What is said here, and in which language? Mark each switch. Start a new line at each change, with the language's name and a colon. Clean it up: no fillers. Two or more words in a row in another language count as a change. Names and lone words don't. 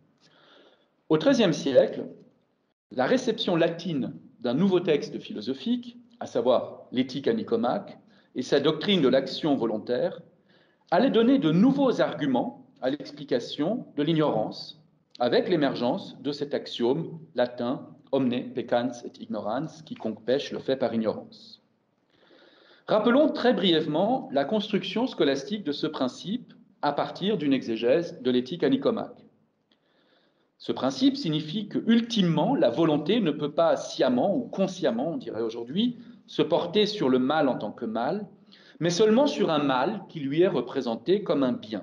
French: Au XIIIe siècle, la réception latine d'un nouveau texte philosophique, à savoir l'éthique à Nicomaque, et sa doctrine de l'action volontaire, allait donner de nouveaux arguments à l'explication de l'ignorance, avec l'émergence de cet axiome latin «
Latin: omne peccans et ignorans »,
French: quiconque pêche le fait par ignorance. Rappelons très brièvement la construction scolastique de ce principe à partir d'une exégèse de l'éthique à Nicomaque. Ce principe signifie que, ultimement, la volonté ne peut pas sciemment ou consciemment, on dirait aujourd'hui, se porter sur le mal en tant que mal, mais seulement sur un mal qui lui est représenté comme un bien.